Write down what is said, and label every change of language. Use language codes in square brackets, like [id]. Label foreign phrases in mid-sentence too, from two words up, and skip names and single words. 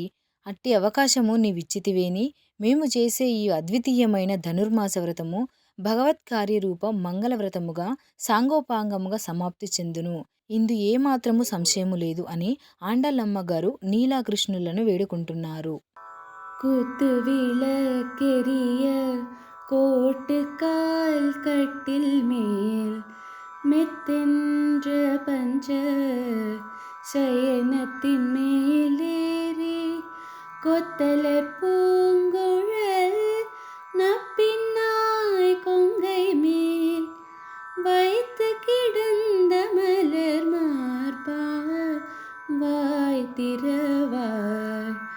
[te] అట్టి అవకాశము నీవిచ్చితివేని మేము చేసే ఈ అద్వితీయమైన ధనుర్మాస వ్రతము భగవత్ కార్యరూప మంగళవ్రతముగా సాంగోపాంగముగా సమాప్తి చెందును. ఇందు ఏమాత్రము సంశయము లేదు అని ఆండాళమ్మగారు నీలాకృష్ణులను వేడుకుంటున్నారు. [ta] குத்து விளக்கெரிய கோட்டுக்கால் கட்டில் மேல் மெத்தென்ற பஞ்ச சயனத்தின் மேலேறி கொத்தலர் பூங்குழல் நப்பின்னாய் கொங்கை மேல் வைத்து கிடந்த மலர் மார்பார் வாய் திறவாய்